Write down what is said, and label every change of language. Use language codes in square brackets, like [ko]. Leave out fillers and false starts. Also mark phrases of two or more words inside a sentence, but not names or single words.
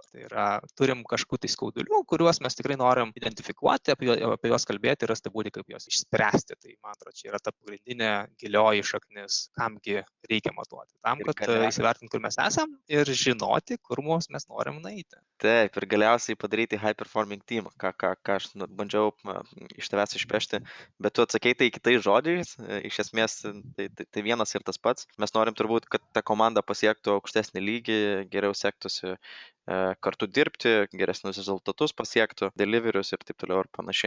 [lt] Tai yra, turim kažkokių tai skaudulių, kuriuos mes tikrai norim identifikuoti, apie juos kalbėti ir rasti būdį, kaip juos išspręsti. Tai, man atrodo, čia yra ta pagrindinė gilioji šaknis, kamgi reikia matuoti. Tam, kad įsivertinti, kur mes esam ir žinoti, kur mes norim nueiti. Taip, ir galiausiai padaryti [en] high performing team, [lt] ką aš bandžiau iš tavęs išpešti. Bet tu atsakei tai kitais žodžiais, iš esmės tai vienas ir tas pats. Mes norim turbūt, kad ta komanda pasiektų aukštesnį lygį, geriau sektųsi kartu dirbti, geresnius rezultatus pasiektų, deliverius ir taip toliau ir panašiai.